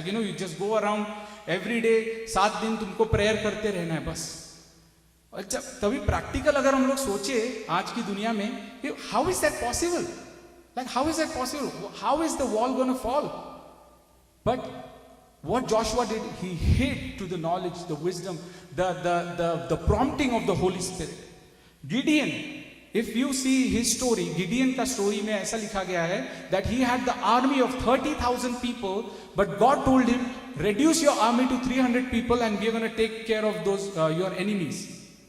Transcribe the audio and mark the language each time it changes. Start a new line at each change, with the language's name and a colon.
English: Like, you know, you just go around every day,
Hindi: 7 दिन तुमको prayer करते रहना है बस. अच्छा, तभी practical अगर हम लोग सोचे आज की दुनिया में,
English: how is that possible? Like, how is that possible? How is the wall going to fall? But what Joshua did, he hid to the knowledge, the wisdom, the prompting of the Holy Spirit. Gideon, if you see his story,
Hindi: Gideon का story में ऐसा लिखा गया है
English: that he had the army of 30,000 people, but God told him, reduce your army to 300 people and we are going to take care of those your enemies.